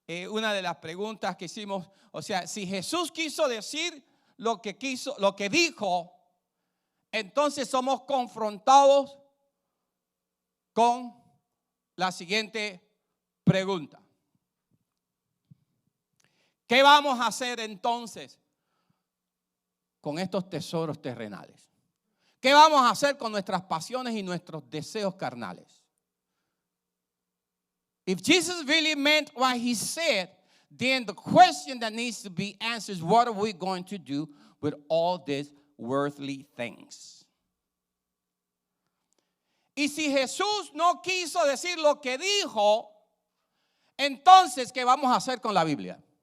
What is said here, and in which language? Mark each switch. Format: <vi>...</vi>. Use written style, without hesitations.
<es>Una de las preguntas que hicimos, o sea, si Jesús quiso decir lo que dijo, entonces somos confrontados con la siguiente pregunta. ¿Qué vamos a hacer entonces con estos tesoros terrenales? ¿Qué vamos a hacer con nuestras pasiones y nuestros deseos carnales?</es> <en>If Jesus really meant what he said, then the question that needs to be answered is, what are we going to do with all these worldly things?</en> <es>Y si Jesús no quiso decir lo que dijo, entonces, ¿qué vamos a hacer con la Biblia?</es>